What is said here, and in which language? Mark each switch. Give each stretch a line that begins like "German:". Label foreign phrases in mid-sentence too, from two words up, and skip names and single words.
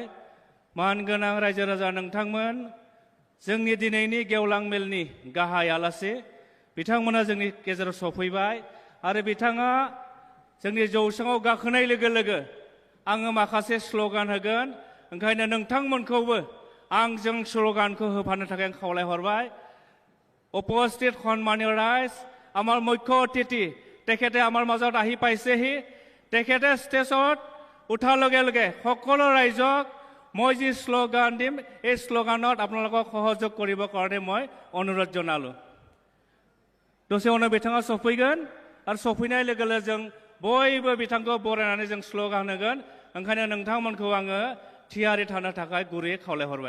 Bodo: मानगोनां रायजो राजा नोंथांमोन, जोंनि दिनैनि गेवलां मेलनि गाहाय आलासि बिथांमोना जोंनि गेजेराव सफैबाय आरो बिथाङा जोंनि जौसाङाव गाखोनाय लोगो लोगो आङो माखासे स्ल'गान होगोन, ओंखायनो नोंथांमोनखौबो आंजों स्ल'गानखौ होफानो थाखाय आं खावलायहरबाय।
Assamese: উপস্থিত সন্মানীয় ৰাইজ, আমাৰ মুখ্য অতিথি তেখেতে আমাৰ মাজত আহি পাইছেহি। তেখেতে ষ্টেজত উঠাৰ লগে লগে সকলো ৰাইজক মই যি শ্লোগান দিম এই শ্লোগানত আপোনালোকক সহযোগ কৰিবৰ কাৰণে মই অনুৰোধ জনালোঁ।
Bodo: दसे उनाव बिथाङा सफैगोन आरो सफैनाय लोगो लोगो जों बयबो बिथांखौ बरायनानै जों स्ल'गान होगोन। ओंखायनो नोंथांमोनखौ आङो थियारि थानो थाखाय गुरैयै खावलायहरबाय।